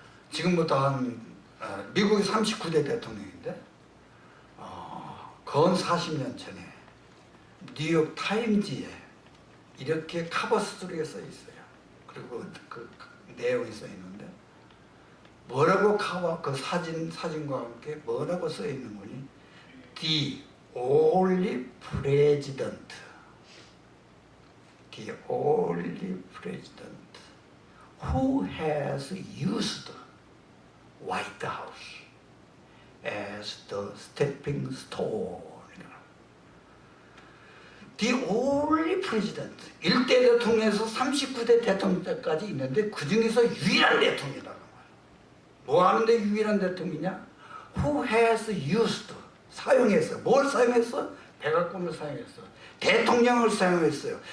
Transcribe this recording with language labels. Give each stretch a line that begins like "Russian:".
Korean: 지금부터 한 미국의 39대 대통령인데 건 40년 전에 뉴욕 타임지에 이렇게 카버 스토리가 써 있어요. 그리고 그 내용이 써 있는데 뭐라고 그 사진과 함께 뭐라고 써 있는 거니?
English: The only president, the only president who has used White House as the stepping stone. The only president.
Korean: 1대 대통령에서 39대 대통령 때까지 있는데 그 중에서 유일한 대통령이라고 말이에요. 뭐 하는데 유일한 대통령이냐?
English: Who has used.
Korean: 사용했어요. 뭘 사용했어? 백악관을 사용했어. 대통령을 사용했어요.